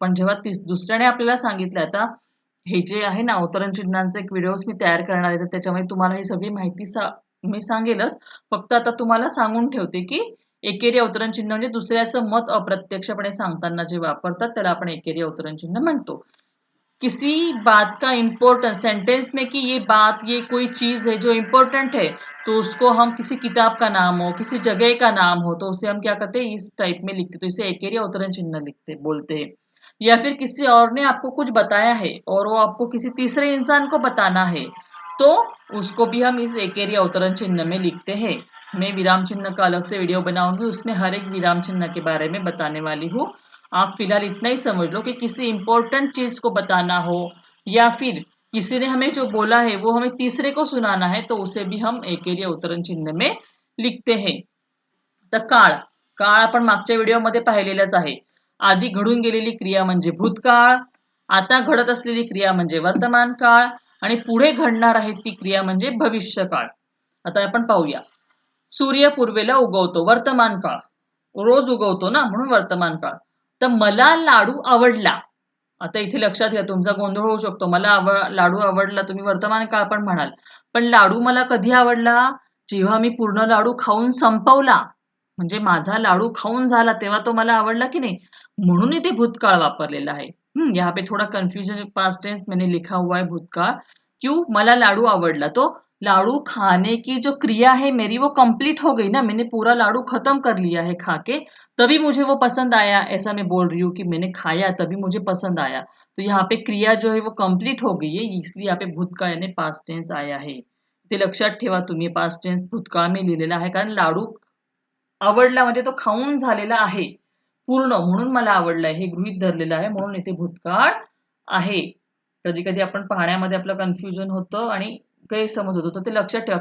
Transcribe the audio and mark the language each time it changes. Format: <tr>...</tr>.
<mr>पण जेव्हा दुसऱ्याने आपल्याला सांगितलं, आता हे जे आहे ना अवतरण चिन्हांचे एक व्हिडिओज मी तयार करणार आहे, तर त्याच्यामध्ये तुम्हाला ही सगळी माहिती मी सांगेलच. फक्त आता तुम्हाला सांगून ठेवते की एकेरी अवतरण चिन्ह म्हणजे दुसऱ्याचं मत अप्रत्यक्षपणे सांगताना जे वापरतात त्याला आपण एकेरी अवतरण चिन्ह म्हणतो.</mr> <hi>किसी बात का इम्पोर्टेंस सेंटेंस में कि ये बात, ये कोई चीज है जो इम्पोर्टेंट है, तो उसको हम किसी किताब का नाम हो, किसी जगह का नाम हो, तो उसे हम क्या करते हैं, इस टाइप में लिखते, तो इसे एकेरी अवतरण चिन्ह लिखते बोलते हैं. या फिर किसी और ने आपको कुछ बताया है और वो आपको किसी तीसरे इंसान को बताना है, तो उसको भी हम इस एकेरी अवतरण चिन्ह में लिखते हैं. मैं विराम चिन्ह का अलग से वीडियो बनाऊंगी, उसमें हर एक विराम चिन्ह के बारे में बताने वाली हूँ. आप फिलहाल इतना ही समझ लो कि किसी इंपॉर्टेंट चीज को बताना हो या फिर किसी ने हमें जो बोला है वो हमें तीसरे को सुनाना है, तो उसे भी हम एकेरी अवतरण चिन्ह में लिखते हैं.</hi> <mr>तर काळ. काळ आपण मागच्या व्हिडिओमध्ये पाहिलेलाच आहे. आधी घडून गेलेली क्रिया म्हणजे भूतकाळ, आता घडत असलेली क्रिया म्हणजे वर्तमान काळ आणि पुढे घडणार आहे ती क्रिया म्हणजे भविष्यकाळ. आता आपण पाहूया. सूर्य पूर्वेला उगवतो, वर्तमान काळ. रोज उगवतो ना, म्हणून वर्तमान काळ. तर मला लाडू आवडला. आता इथे लक्षात घ्या, तुमचा गोंधळ होऊ शकतो. मला लाडू आवडला, तुम्ही वर्तमान काळ पण म्हणाल. पण लाडू मला कधी आवडला? जेव्हा मी पूर्ण लाडू खाऊन संपवला. म्हणजे माझा लाडू खाऊन झाला तेव्हा तो मला आवडला की नहीं, म्हणून इथे भूतकाळ वापरलेला है.</mr> <hi>यहाँ पे थोड़ा कंफ्यूजन, पास्ट टेंस मैंने लिखा हुआ है भूतकाळ. क्यों?</hi> <mr>मला लाडू आवडला,</mr> <hi>तो लाडू खाने की जो क्रिया है मेरी वो कंप्लीट हो गई ना, मैंने पूरा लाडू खत्म कर लिया है खा के, तभी मुझे वो पसंद आया. ऐसा मैं बोल रही हूँ कि मैंने खाया तभी मुझे पसंद आया. तो यहाँ पे क्रिया जो है वो कंप्लीट हो गई है, इसलिए यहाँ पे भूतकाळ यानी पास्ट टेंस आया है.</hi> <mr>ते लक्षात ठेवा तुम्ही, पास्ट टेंस भूतकाळ में लिहिलेला आहे, कारण लाडू आवडला म्हणजे तो खाऊन झालेला आहे पूर्ण, म्हणून मला आवडलाय हे गृहीत धरलेलं आहे, म्हणून इथे भूतकाळ आहे. कधी कधी आपण पाहण्यामध्ये आपलं कन्फ्युजन होतं आणि गैरसमज होतो, तर ते लक्षात ठेवा.</mr>